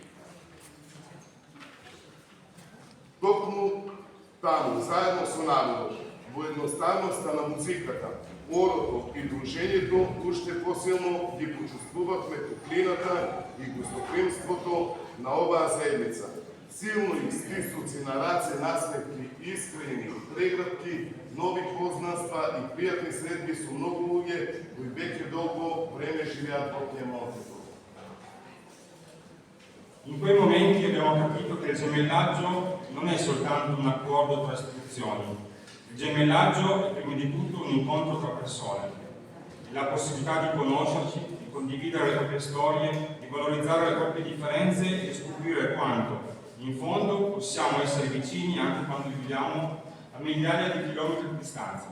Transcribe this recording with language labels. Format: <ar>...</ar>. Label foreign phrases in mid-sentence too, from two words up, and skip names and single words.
<mk>Токму таму, заедно со народот, во едноставноста на музиката, орото и дружењето, уште посилно ги почувствувавме топлината и гостопримството на оваа заедница. Силни стисоци на раце, насмевки, искрени, преградки, нови познанства и пријатни средби со многу луѓе кои веќе долго време живеат во Пiemonte.</mk> <it>In quei momenti abbiamo capito che il gemellaggio non è soltanto un accordo tra istituzioni. Il gemellaggio è prima di tutto un incontro tra persone, la possibilità di conoscerci, di condividere le proprie storie, di valorizzare le proprie differenze e scoprire quanto, in fondo, possiamo essere vicini anche quando viviamo a migliaia di chilometri di distanza.</it>